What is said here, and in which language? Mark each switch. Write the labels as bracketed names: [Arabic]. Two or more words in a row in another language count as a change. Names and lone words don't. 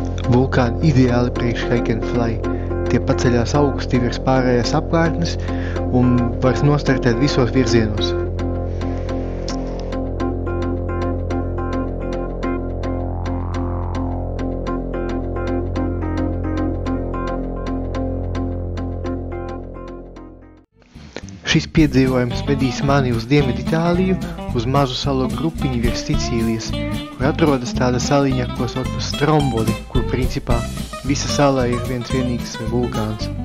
[Latvian] Vulkāni ideāli priekš [English] hike and fly. [Latvian] Tie paceļās augsti virs pārējās apkārtnes un var nostartēt visos virzienos. Šis piedzīvojums vedīs mani uz Dienvidu Itāliju, uz mazu salu grupiņu virs Sicīlijas, kur atrodas tāda saliņa, ko sauc par Stromboli, kur principā visa salā ir viens vienīgs vulkāns.